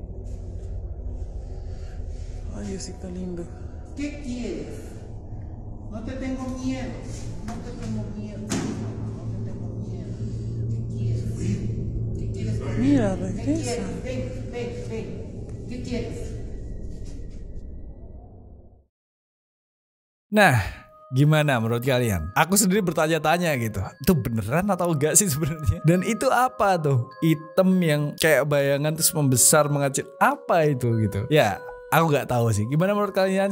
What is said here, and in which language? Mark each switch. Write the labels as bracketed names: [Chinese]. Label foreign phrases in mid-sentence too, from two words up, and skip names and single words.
[Spanish] Ay, Diosito lindo. ¿Qué quieres? No te tengo miedo. No te tengo miedo. No te tengo miedo. ¿Qué quieres? ¿Qué quieres? Mira, ¿Qué regresa. quieres? Ven. ¿Qué quieres? [Indonesian] Nah, gimana menurut kalian? Aku sendiri bertanya-tanya gitu, itu beneran atau enggak sih sebenarnya? Dan itu apa tuh? Item yang kayak bayangan terus membesar mengecil, apa itu gitu? Ya, aku nggak tahu sih. Gimana menurut kalian?